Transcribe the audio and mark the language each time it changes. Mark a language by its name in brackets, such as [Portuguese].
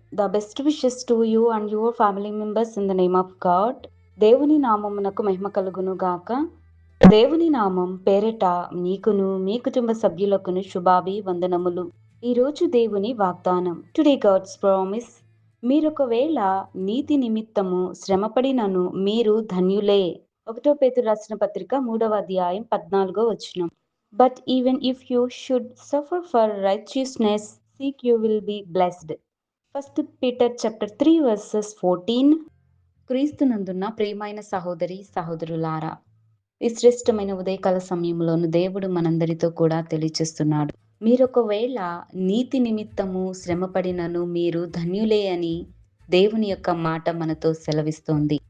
[English] The best wishes to you and your family members in the name of God. [Telugu] దేవుని నామమునకు మహిమ కలుగును గాక. దేవుని నామం పేరిట నీకును మీ కుటుంబ సభ్యులకును శుభాభివందనములు. ఈరోజు దేవుని వాగ్దానం. [English] Today God's promise. [Telugu] మీరొకవేళ నీతి నిమిత్తము శ్రమపడినను మీరు ధన్యులే. 1 పేతురు రాసిన పత్రిక 3వ అధ్యాయం 14వ వచనం. [English] But even if you should suffer for righteousness' sake, you will be blessed. 1 Peter chapter 3 verses 14. [Telugu] క్రీస్తునందున్న ప్రియమైన సహోదరి సహోదరులారా, ఈ శ్రేష్టమైన ఉదయకాల సమయంలోను దేవుడు మనందరితో కూడా తెలియచేస్తున్నాడు. మీరొకవేళ నీతి నిమిత్తము శ్రమపడినను మీరు ధన్యులే అని దేవుని యొక్క మాట మనతో సెలవిస్తోంది.